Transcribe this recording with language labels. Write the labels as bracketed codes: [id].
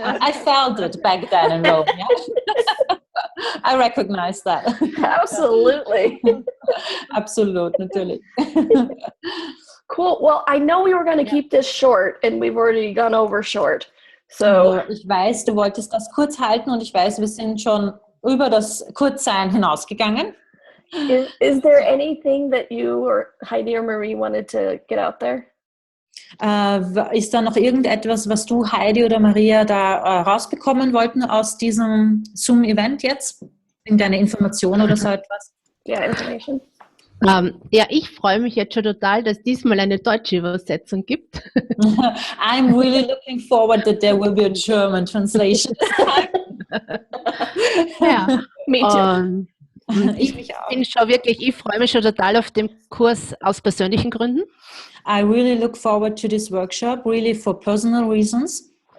[en] I felt it back then in Rome, yeah. I recognize that. Absolutely. [de] Absolut, natürlich. [en] Cool. Well, I know we were going to keep this short and we've already gone over short. So [de] ich weiß, du wolltest das kurz halten und ich weiß, wir sind schon über das Kurzsein hinausgegangen. [en] Is there anything that you or Heidi or Marie wanted to get out there? [de] Ist da noch irgendetwas, was du, Heidi oder Maria, da rausbekommen wollten aus diesem Zoom-Event jetzt? Irgendeine Information oder so etwas? [en] Yeah, information. [de] Ja, ich freue mich jetzt schon total, dass diesmal eine deutsche Übersetzung gibt. [en] I'm really looking forward that there will be a German translation this time. [de] Ja, [en] Me too. [de] Ich freue mich schon total auf den Kurs aus persönlichen Gründen. [en] I really look forward to this workshop, really for personal reasons.